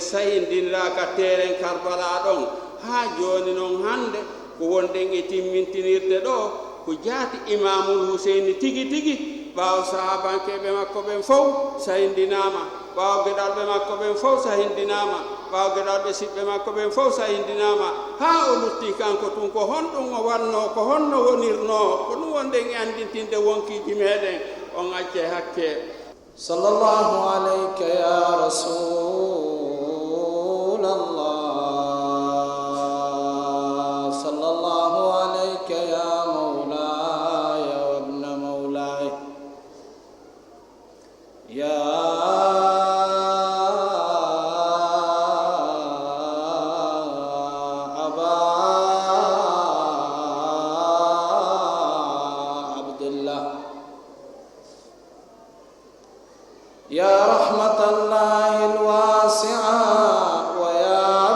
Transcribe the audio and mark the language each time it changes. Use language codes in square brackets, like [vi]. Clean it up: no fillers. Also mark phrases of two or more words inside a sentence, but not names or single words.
[ff] sahindinira ka teren Karbala ɗon haa jooni noon hannde ko wonɗen e timmintinirde ɗo ko jaati imamul Huseyni tigi tigi ɓaawo sahabankeɓe makko ɓen fof sahindinama ɓaawo geɗalɓe makko ɓen fof sahindinama ɓaawo geɗalɓe siɓɓe makko ɓen fof sahindinama haa o lutti kanko tun ko honɗum o wanno ko honno wonirno ko ɗum wonɗen e andintinde wonkiji meɗen on acce hakke [ar] sallallahu alayka ya rasulallah sallallahu alayka ya mawlaya wa ibna mawlaya ya aba abdullah يا رحمة الله الواسعة ويا